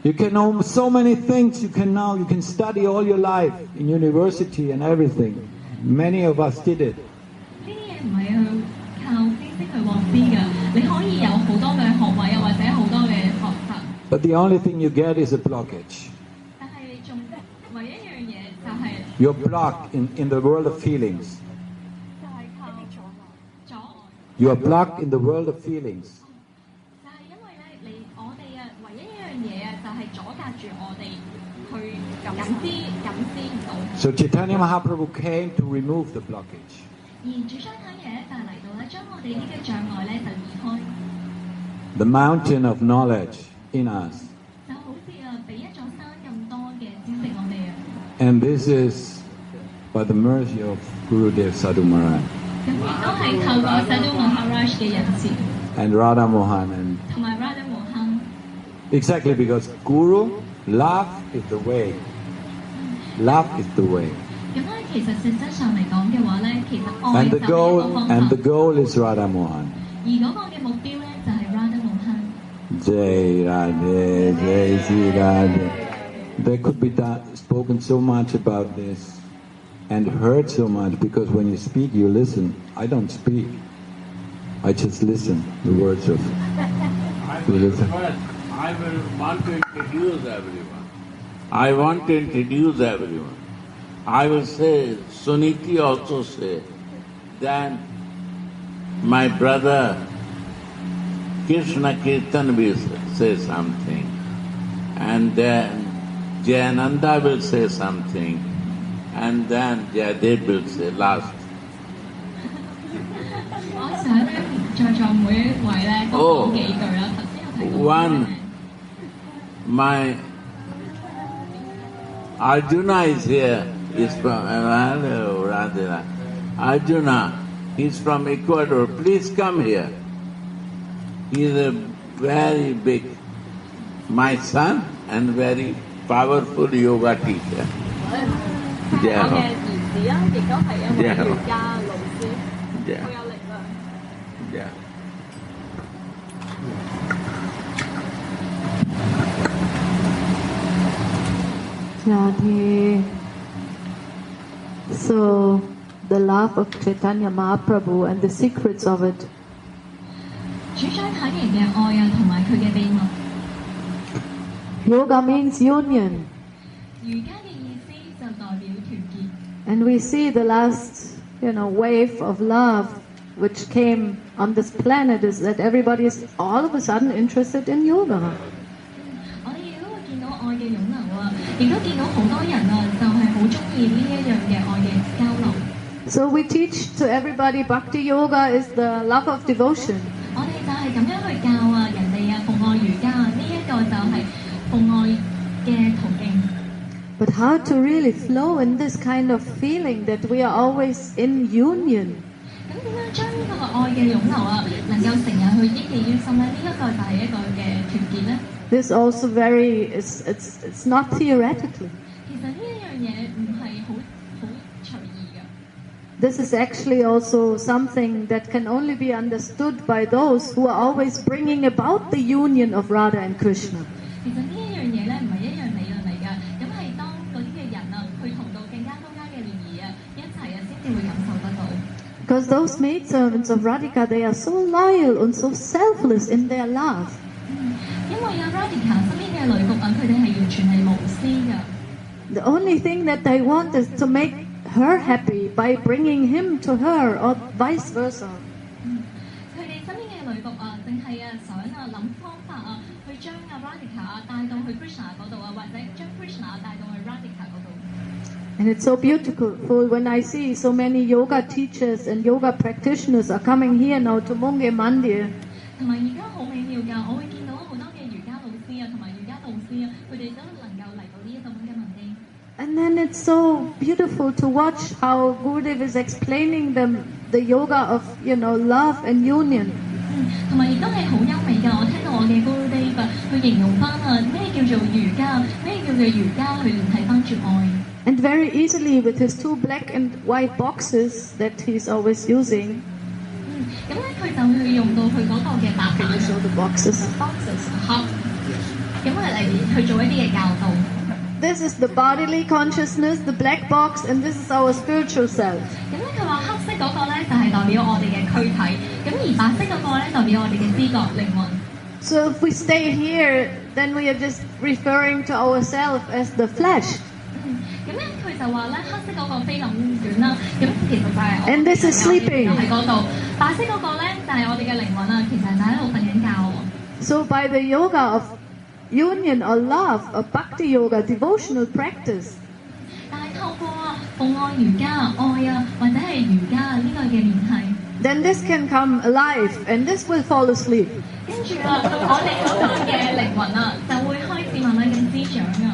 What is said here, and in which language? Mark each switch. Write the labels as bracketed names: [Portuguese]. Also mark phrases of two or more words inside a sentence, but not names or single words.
[English] You can know so many things you can know. You can study all your life in university and everything. Many of us did it. [Cantonese] 呢啲嘢唔係去靠知識去獲知㗎，你可以有好多嘅學位啊，或者好多嘅學習。 [English] But But the only thing you get is a blockage. [Cantonese] 但係你仲唯一一樣嘢就係 [English] You're blocked in the world of feelings. [Cantonese] 就係靠阻礙。 [English] You are blocked in the world of feelings. [Cantonese] 就係因為咧，我哋啊，唯一一樣嘢啊，就係阻隔住我哋去感知唔到。 [English] So Chaitanya Mahaprabhu came to remove the blockage. [Cantonese] 而主張坦嘢咧，就係嚟到咧，將我哋呢啲障礙咧就移開。 [English] The mountain of knowledge in us. [Cantonese] 就好似啊，俾一座山咁多嘅知識我哋啊。 [English] And this is by the mercy of Gurudev Sadhu Maharaj. [Cantonese] 咁亦都係透過 Sadhu Maharaj 嘅仁慈， [English] And Radha Mohan. And [Cantonese] 同埋 Radha Mohan。 [English] exactly because Guru, love is the way. Love is the way. [Cantonese] 咁咧，其實實質上嚟講嘅話咧，其實愛 [English] And [Cantonese] 就 [English] the [Cantonese] 係一個 [English] goal [Cantonese] 方 [English] and [Cantonese] 法， [English] the goal is Radha Mohan. [Cantonese] 而嗰個嘅目標咧就係 Radha Mohan。 [Hindi] जय राधे, जय श्री राधे. [English] There could be spoken so much about this and heard so much because when you speak, you listen. I don't speak. I just listen. The words of. I will want to introduce everyone. I want to introduce everyone. I will say, Suniti also say, then my brother Krishna Kirtan will say something, and then Jayananda will say something, and then Jayadev will say last. [Cantonese] 我想咧，在座每一位咧都講幾句啦。頭先有提到 [English] One, my Arjuna is here. Is from hello, Radha. Arjuna, he's from Ecuador. Please come here. He is a very big, my son, and very powerful yoga teacher. [Cantonese] 我嘅兒子啊，亦都係一位瑜伽老師， [English] Yeah. [Cantonese] 好有力量。 [English] Yeah. Radhe. So, the love of Chaitanya Mahaprabhu and the secrets of it. [Cantonese] 主張坦然嘅愛啊，同埋佢嘅秘密。 [English] Yoga means union. [Cantonese] 瑜伽嘅意思就代表團結。 [English] And we see the last, wave of love which came on this planet is that everybody is all of a sudden interested in yoga. [Cantonese] 我哋亦都會見到愛嘅湧流啊，亦都見到好多人啊，就係好中意呢一樣嘅愛嘅交流。 [English] So we teach to everybody Bhakti Yoga is the love of devotion. [Cantonese] 我哋就係咁樣去教啊人哋啊奉愛瑜伽啊，呢一個就係奉愛嘅途徑。 But how to really flow in this kind of feeling that we are always in union? 咁點樣將呢個愛嘅湧流啊，能夠成日去憶記於心咧？呢一個就係一個嘅團結咧。 [English] This also it's not theoretically. [Cantonese] 其實呢一樣嘢唔係好隨意嘅。 [English] This is actually also something that can only be understood by those who are always bringing about the union of Radha and Krishna. [Cantonese] 其實呢一樣嘢咧唔係一樣理論嚟㗎，咁係當嗰啲嘅人啊，去同到更加多加嘅聯誼啊，一齊啊先至會感受得到。 [English] Because those maidservants of Radhika, they are so loyal and so selfless in their love. [Cantonese] 因為啊 Radhika 身邊嘅女僕啊，佢哋係完全係無私㗎。 [English] The only thing that they want is to make her happy by bringing him to her or vice versa. [Cantonese] 佢哋身邊嘅女僕啊，淨係啊想啊諗方法啊，去將啊 Radhika 啊帶到去 Krishna 嗰度啊，或者將 Krishna 帶到去 Radhika 嗰度。 [English] And it's so beautiful when I see so many yoga teachers and yoga practitioners are coming here now to Munge Mandir. [Cantonese] 同埋而家好美妙㗎，我會見到好多嘅瑜伽老師啊，同埋瑜伽導師啊，佢哋都能夠嚟到呢一個咁嘅文經。 [English] And then it's so beautiful to watch how Gurudev is explaining the yoga of, love and union. [Cantonese] 同埋亦都係好優美㗎，我聽到我嘅 Gurudev 去形容翻啊咩叫做瑜伽，咩叫做瑜伽去聯繫翻住愛。 [English] And very easily with his 2 black and white boxes that he's always using. [Cantonese] 咁咧佢就去用到佢嗰個嘅白 [English] Can you show the boxes? [Cantonese] boxes 盒，咁嚟去做一啲嘅教導。 [English] This is the bodily consciousness, the black box, and this is our spiritual self. [Cantonese] 咁咧佢話黑色嗰個咧就係代表我哋嘅軀體，咁而白色嗰個咧代表我哋嘅知覺靈魂。 [English] So if we stay here, then we are just referring to ourselves as the flesh. [Cantonese] 咁咧佢就話咧黑色嗰個菲林卷啦，咁其實就係我 [English] And this is sleeping. [Cantonese] 喺嗰度，白色嗰個咧就係我哋嘅靈魂啊，其實就喺度瞓緊覺喎。 [English] So by the yoga of union or love, or bhakti yoga, devotional practice, [Cantonese] 但係透過奉愛瑜伽、愛啊，或者係瑜伽呢個嘅聯繫， [English] then this can come alive and this will fall asleep. [Cantonese] 跟住啊，我哋嗰個嘅靈魂啊就會開始慢慢咁滋長啊。